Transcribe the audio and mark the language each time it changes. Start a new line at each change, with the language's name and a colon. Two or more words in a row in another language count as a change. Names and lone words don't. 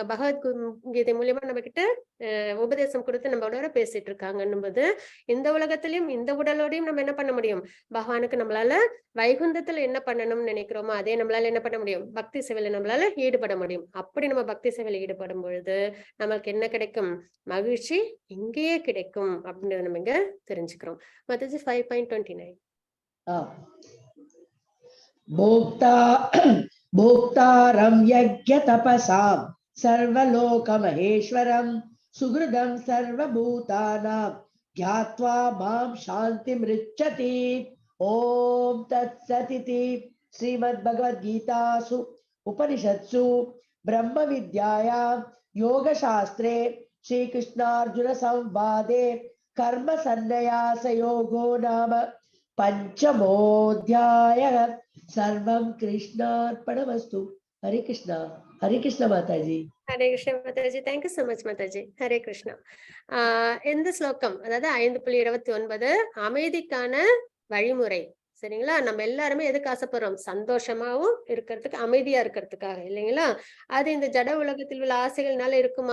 Tamil: பகவத்கீதை மூலியமா நம்ம கிட்ட உபதேசம் கொடுத்து நம்மளோட பேசிட்டு இருக்காங்கன்னும் போது, இந்த உலகத்திலயும் இந்த உடலோடையும் நம்ம என்ன பண்ண முடியும்? பகவானுக்கு நம்மளால வைகுந்தத்துல என்ன பண்ணணும்னு நினைக்கிறோமோ அதே நம்மளால என்ன பண்ண முடியும்? பக்தி சேவையில நம்மளால ஈடுபட முடியும். அப்படி நம்ம பக்தி சேவையில ஈடுபடும் பொழுது நமக்கு என்ன கிடைக்கும்? மகிழ்ச்சி இங்கேயே கிடைக்கும் அப்படின்றத நம்ம இங்க தெரிஞ்சுக்கிறோம். மத்தது 5.29.
Sanskrit: भोक्तारं यज्ञ तपसां सर्वलोक महेश्वरं सुहृदं सर्वभूतानां ज्ञात्वा मां शान्तिमृच्छति. ओम तत्सदिति श्रीमद्भगवद्गीतासु उपनिषत्सु ब्रह्म विद्यायां योगशास्त्रे श्रीकृष्णार्जुन संवादे कर्म संन्यास योगो नाम पंचमोऽध्यायः. सर्वं कृष्णार्पणमस्तु. हरे कृष्णा माताजी. हरे कृष्ण
Tamil: மாதாஜி.
English: thank you so much
Tamil: மாதாஜி.
Sanskrit: हरे कृष्णा.
Tamil: எந்த ஸ்லோகம்? அதாவது 5.29 அமைதிக்கான வழிமுறை. சரிங்களா? நம்ம எல்லாருமே எதுக்கு ஆசைப்படுறோம்? சந்தோஷமாவும் இருக்கிறதுக்கு, அமைதியா இருக்கிறதுக்காக இல்லைங்களா? அது இந்த ஜட உலகத்தில் உள்ள ஆசைகள்னால இருக்குமா?